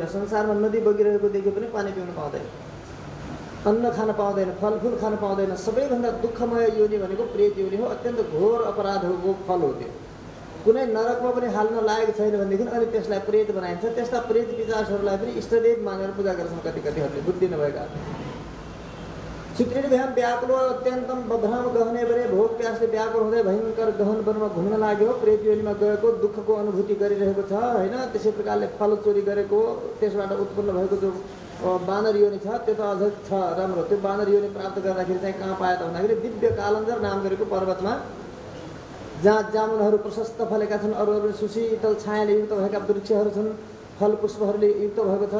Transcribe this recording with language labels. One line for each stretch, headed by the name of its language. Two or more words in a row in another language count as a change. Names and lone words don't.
Nepali: संसारमा नदी बगिरहेको देखि पनि पानी पिउन पाउँदैन, अन्न खान पाउँदैन, फलफुल खान पाउँदैन। सबैभन्दा दुःखमय योनि भनेको प्रेत योनि हो। अत्यन्त घोर अपराधको फल हो त्यो। कुनै नरकमा पनि हाल्न लागेको छैन भनेदेखि अनि त्यसलाई प्रेत बनाइन्छ। त्यस्ता प्रेत पिशाचहरूलाई पनि इष्टदेव मानेर पूजा गर्छन् कतिहरूले बुद्धि नभएका।
Sanskrit: चित्रिभ्याम व्याकुलो अत्यन्तम बभ्राम गहने
Nepali: भने भोग प्यासले व्याकुल हुँदै भयङ्कर गहन वनमा घुम्न लाग्यो। प्रेत योनिमा गएको दुःखको अनुभूति गरिरहेको छ होइन। त्यसै प्रकारले फल चोरी गरेको त्यसबाट उत्पन्न भएको जो बानर योनि छ त्यो त अझ छ राम्रो। त्यो बानर योनि प्राप्त गर्दाखेरि चाहिँ कहाँ पायो त भन्दाखेरि दिव्य कालन्जर नाम गरेको पर्वतमा जहाँ जामुनहरू प्रशस्त फलेका छन्, अरू अरू सुशीतल छायाले युक्त भएका वृक्षहरू छन्, फल पुष्पहरूले युक्त भएको छ।